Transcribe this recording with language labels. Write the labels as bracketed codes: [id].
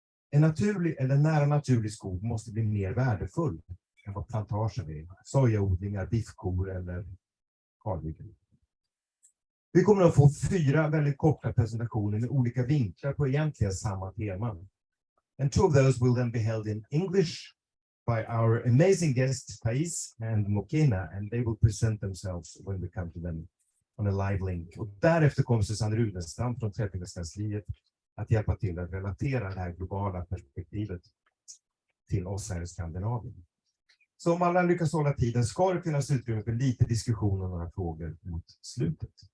[sv] En naturlig eller nära naturlig skog måste bli mer värdefull än vad plantager är, sojaodlingar, biffkor eller kalhyggen. Vi kommer att få 4 väldigt korta presentationer med olika vinklar på egentligen samma teman. [en] And 2 of those will then be held in English by our amazing guests Thais and Mokena, and they will present themselves when we come to them on a live link. [sv] Och därefter kommer Susanne Runestam från Träbyggandekansliet att hjälpa till att relatera det här globala perspektivet till oss här i Skandinavien. Så om alla lyckas hålla tiden ska det finnas utrymme för lite diskussion och några frågor mot slutet.